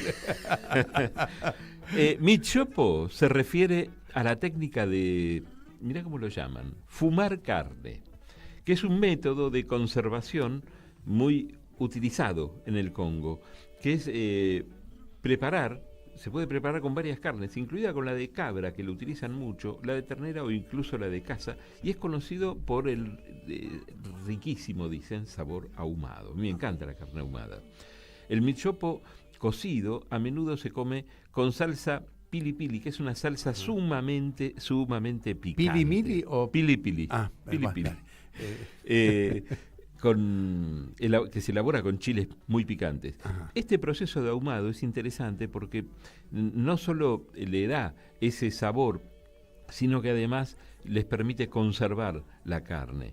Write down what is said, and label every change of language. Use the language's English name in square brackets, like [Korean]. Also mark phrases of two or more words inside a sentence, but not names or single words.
[Spanish] Michopo se refiere a la técnica de, mirá cómo lo llaman, fumar carne, que es un método de conservación muy utilizado en el Congo, que es se puede preparar con varias carnes, incluida con la de cabra, que lo utilizan mucho, la de ternera o incluso la de caza, y es conocido por el riquísimo, dicen, sabor ahumado. A mí me encanta la carne ahumada. El michopo cocido a menudo se come con salsa pili pili, que es una salsa sumamente picante. ¿Pili mili o pili pili? Pili pili. Que se elabora con chiles muy picantes. Este proceso de ahumado es interesante porque no solo le da ese sabor, sino que además les permite conservar la carne.